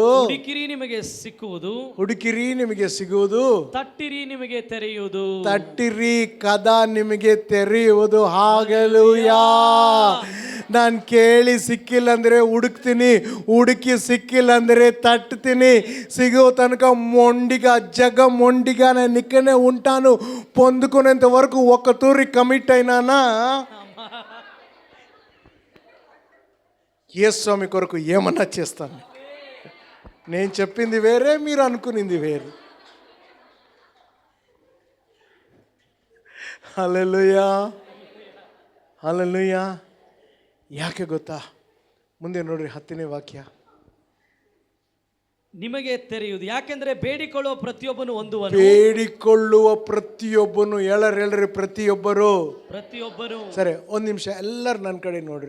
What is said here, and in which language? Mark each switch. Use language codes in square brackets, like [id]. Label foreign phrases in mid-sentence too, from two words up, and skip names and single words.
[kn] ಹುಡುಕಿರಿ ನಿಮಗೆ ಸಿಕ್ಕುವುದು, ಹುಡುಕಿರಿ ನಿಮಗೆ ಸಿಗುವುದು, ತಟ್ಟಿರಿ ನಿಮಗೆ ತೆರೆಯುವುದು, ತಟ್ಟಿರಿ ಕದ ನಿಮಗೆ ತೆರೆಯುವುದು. ಹಾಲೆಲೂಯಾ. ನಾನು ಕೇಳಿ ಸಿಕ್ಕಿಲ್ಲ ಅಂದರೆ ಹುಡುಕ್ತೀನಿ, ಹುಡುಕಿ ಸಿಕ್ಕಿಲ್ಲ ಅಂದರೆ ತಟ್ತೀನಿ. [te] సిగో తనక మొండిగా జగ మొండిగా నిక్కనే ఉంటాను పొందుకునేంత వరకు ఒక తూరి కమిట్ అయినానా యేసు స్వామి కొరకు ఏమన్నా చేస్తాను. నేను చెప్పింది వేరే, మీరు అనుకునింది వేరు. హల్లెలూయా, హల్లెలూయಾ. [kn] ಯಾಕೆ ಗೊತ್ತಾ? ಮುಂದೆ ನೋಡ್ರಿ 10ನೇ ವಾಕ್ಯ. ನಿಮಗೆ ತೆರೆಯುವುದು. ಯಾಕೆಂದ್ರೆ ಬೇಡಿಕೊಳ್ಳುವ ಪ್ರತಿಯೊಬ್ಬನು ಹೊಂದುವನು. ಬೇಡಿಕೊಳ್ಳುವ ಪ್ರತಿಯೊಬ್ಬನು, ಹೇಳ್ರಿ ಪ್ರತಿಯೊಬ್ಬರು. ಸರಿ, ಒಂದು ನಿಮಿಷ ಎಲ್ಲರೂ ನನ್ನ ಕಡೆ ನೋಡ್ರಿ.